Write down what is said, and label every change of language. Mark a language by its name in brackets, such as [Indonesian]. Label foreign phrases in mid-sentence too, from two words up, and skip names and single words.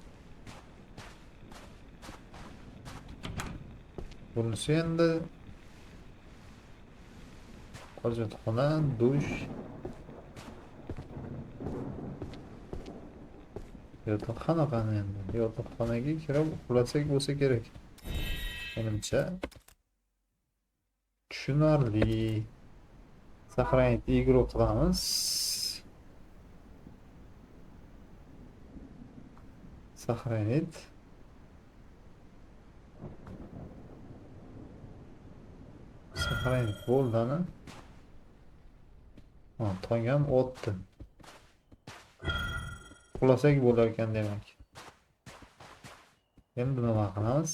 [Uzbek] Bunisi endi hojatxona, dush. Yotoqxona qani endi? Yotoqxonaga kirib uxlasak bo'lsa kerak. Menimcha tushunarli. [Russian] Сохранить игру qilamiz. Сохранить. [Uzbek] Сохранить bo'ldimi? Ha, tong ham o'tdi. Uxlasak bo'lar ekan demak. Endi nima qilamiz?